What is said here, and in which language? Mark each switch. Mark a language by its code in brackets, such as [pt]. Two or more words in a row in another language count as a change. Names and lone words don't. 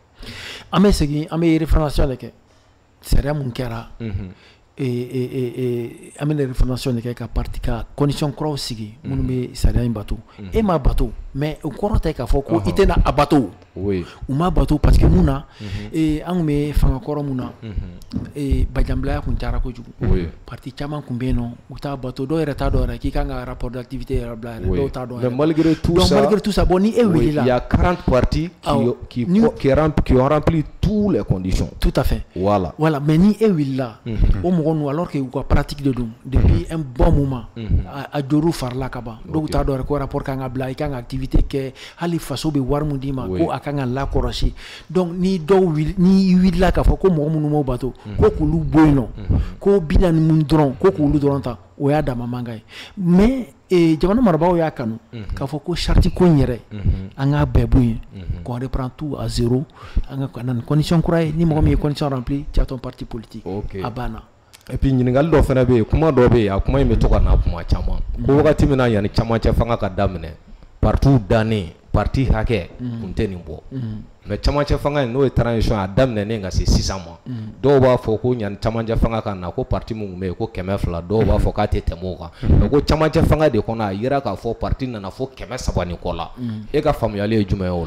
[bm] An bɛ segin an bɛ référendation de kɛ sariya mun kɛra an bɛ référendation de kɛ ka parti ka condition kuraw sigi minnu bɛ sariya in bato e m'a bato mais o kɔrɔ tɛ k'a fɔ ko i tɛna a bato u m'a bato [fr] parce que [bm] mun na an kun bɛ fanga kɔrɔ mun na bajanbilaya kun cayara kojugu parti caman kun bɛ yen nɔ u t'a bato dɔw yɛrɛ t'a dɔn yɛrɛ k'i kan ka [fr] rapport d'activité [bm] yɛrɛ bila yɛrɛ dɔw t'a dɔn [fr] mais malgré tout ça [bm] bon ni e wulila [fr] il y a 40 partis qui ont rempli toutes les conditions. Tout à fait. [bm] Voilà mais ni e wulila o mɔgɔ ninnu [fr] alors que [bm] u ka pratique de don [fr] depuis un bon moment [bm] a joru farila ka ban dɔw t'a dɔn yɛrɛ ko rapport kan ka bila i kan ka activité kɛ hali faso bɛ wari mun d'i ma ko a kan ka lakɔlɔsi donc ni wulila k'a fɔ ko mɔgɔ minnu m'o bato ko k'olu bɔ yen nɔ ko 40 mun dɔrɔn ko k'olu dɔrɔn ta o y'a dama mankan ye mais jamana marabagaw y'a kanu k'a fɔ ko charte ko in yɛrɛ an k'a bɛɛ bɔ yen [fr] qu'on reprend tout à zéro [bm] an ka na ni condition kura ye ni mɔgɔ min ye [fr] condition rempli tu as ton parti politique [bm] a banna. [fr] Et puis [bm] ɲininkali dɔ fana bɛ yen kuma dɔ bɛ yen a kuma in bɛ to ka na kuma caman ko wagati min na yanni camancɛ fanga ka daminɛ parti dannen parti hakɛ kun tɛ nin bɔ mais camancɛ fanga in n'o ye transition a daminɛnen ka se 6 ma dɔw b'a fɔ ko yanni camancɛ fanga ka na ko parti mun tun bɛ yen ko 200 dɔw b'a fɔ k'a tɛ tɛmɛ o kan mais ko camancɛ fanga de kɔnɔ a yira k'a fɔ parti nana fo 300 ni kɔ la e ka faamuyali ye jumɛn ye o la?